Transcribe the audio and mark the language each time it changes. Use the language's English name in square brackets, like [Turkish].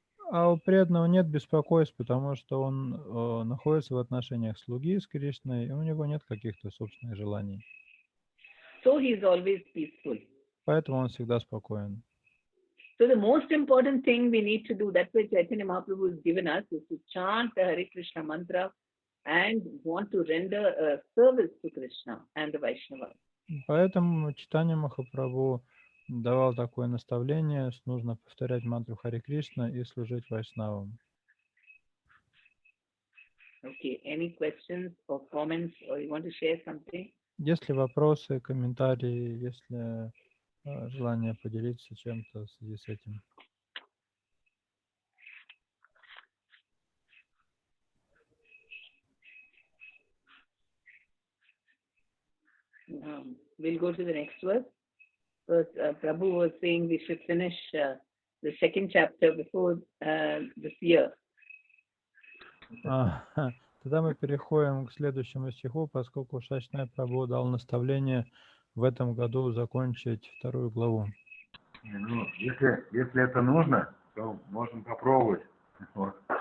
[Russian] А у преданного нет беспокойств, потому что он находится в отношениях слуги с Кришной, и у него нет каких-то собственных желаний. [English] So he is always peaceful. [Russian] Поэтому он всегда спокоен. [English] So the most important thing we need to do, that's why Chaitanya Mahaprabhu has given us, is to chant the Hare Krishna mantra and want to render a service to Krishna and the Vaishnavas. [Russian] Поэтому Чайтанья Махапрабху давал такое наставление, что нужно повторять мантру Харе Кришна и служить вайшнавам. [English] Okay, any questions or comments, or you want to share something? [Russian] Есть ли вопросы, комментарии, есть ли желание поделиться чем-то в связи с этим? [English] We'll go to the next verse. Because Prabhu was saying we should finish the second chapter before this year. [Russian] Тогда мы переходим к следующему стиху, поскольку Шачная Прабху дал наставление в этом году закончить 2 главу. Ну, если это нужно, то можем попробовать. Вот.